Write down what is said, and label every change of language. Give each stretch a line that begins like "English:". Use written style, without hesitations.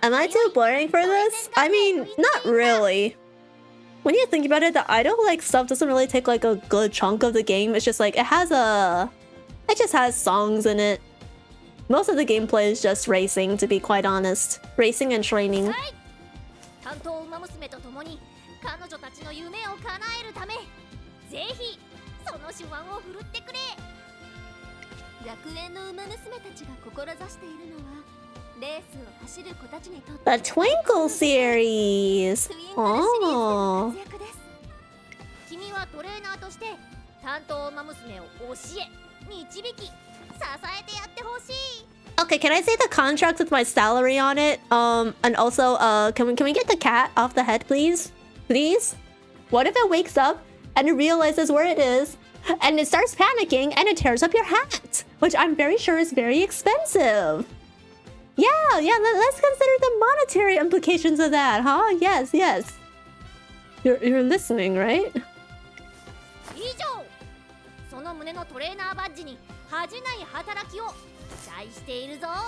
English: Am I too boring for this? I mean, not really. When you think about it, the idol-like stuff doesn't really take like a good chunk of the game. It's just like, it just has songs in it. Most of the gameplay is just racing, to be quite honest. Racing and training.
Japanese: はい。担当ウマ娘と共に彼女たちの夢を叶えるため、ぜひその手腕を振るってくれ。学園のウマ娘たちが志しているのは、レースを走る子たちにとってツインクルシリーズでの
English: Oh.
Japanese: 活躍です。君はトレーナーとして担当ウマ娘を教え、導き、支えてやってほしい。
English: Okay, can I say the contract with my salary on it? And also, can we get the cat off the head, please? Please? What if it wakes up and it realizes where it is and it starts panicking and it tears up your hat, which I'm very sure is very expensive. Yeah, let's consider the monetary implications of that, huh? Yes. You're listening, right?
Japanese: 以上、その胸のトレーナーバッジに恥じない働きを期待しているぞ。